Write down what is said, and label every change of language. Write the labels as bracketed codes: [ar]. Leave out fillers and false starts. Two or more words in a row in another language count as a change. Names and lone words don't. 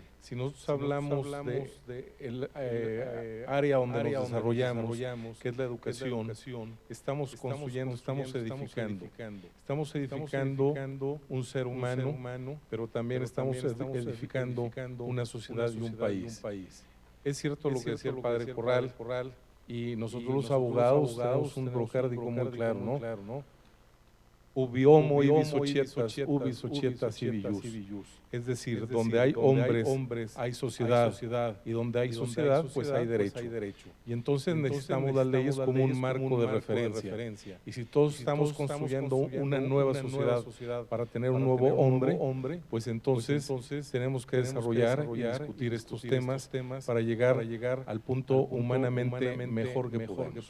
[es] Si nosotros hablamos de el área donde nos desarrollamos, que es la educación, estamos construyendo, estamos edificando un ser humano, pero también estamos edificando una sociedad y un país. Es cierto lo que decía el Padre Corral, y nosotros los abogados tenemos un procárdico muy claro, ¿no? [la] Ubi homo ibis societas ibi ius. [es] Es decir, donde hay hombres, hay sociedad, y donde hay sociedad, pues hay derecho. Y entonces necesitamos las leyes como un marco de referencia. Y si todos estamos construyendo una nueva sociedad para tener un nuevo hombre, pues entonces tenemos que desarrollar y discutir estos temas para llegar al punto humanamente mejor que podamos.